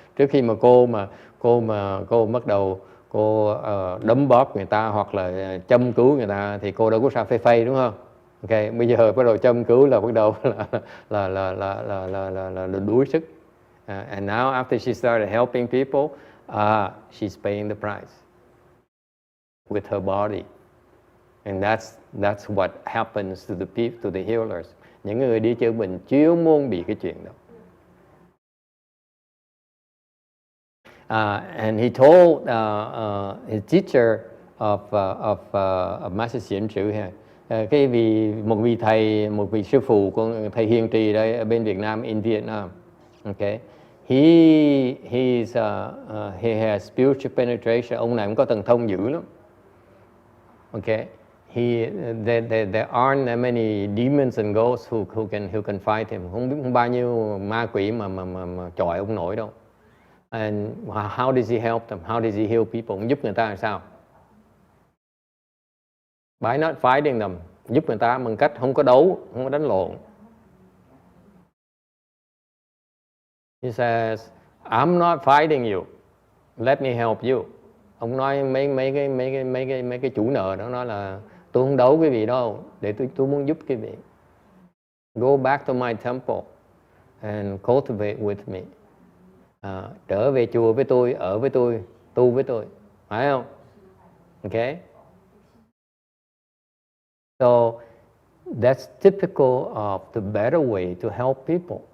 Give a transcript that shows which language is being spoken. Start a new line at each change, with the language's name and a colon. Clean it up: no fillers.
Vietnamese: Trước khi mà cô bắt đầu cô đấm bóp người ta hoặc là châm cứu người ta thì cô đâu có sao phê đúng không? Okay, bây giờ bắt đầu châm cứu là bắt đầu là đuối sức.
English: And now after she started helping people, she's paying the price with her body. And that's what happens to the people, to the healers.
Vietnamese: Những người đi chữa bệnh chuyên môn bị cái chuyện đó.
English: And he told his teacher of Master Xiển Trữ here,
Vietnamese: cái một vị sư phụ của thầy Hiền Trì đây ở bên Việt Nam,
English: in Vietnam. Okay, he has spiritual penetration.
Vietnamese: Ông này cũng có thần thông dữ lắm.
English: Okay. There aren't that many demons and ghosts who can fight him.
Vietnamese: Không bao nhiêu ma quỷ mà chọi ông nổi đâu.
English: And how does he help them? How does he heal people?
Vietnamese: Ông giúp người ta làm sao?
English: By not fighting them,
Vietnamese: giúp người ta bằng cách không có đấu, không có đánh lộn.
English: He says, I'm not fighting you. Let me help you.
Vietnamese: Ông nói mấy cái chủ nợ đó nói là tôi không đấu quý vị đâu, để tôi muốn giúp quý vị.
English: Go back to my temple and cultivate with me.
Vietnamese: Trở về chùa với tôi, ở với tôi, tu với tôi, phải không?
English: Okay. So that's typical of the better way to help people.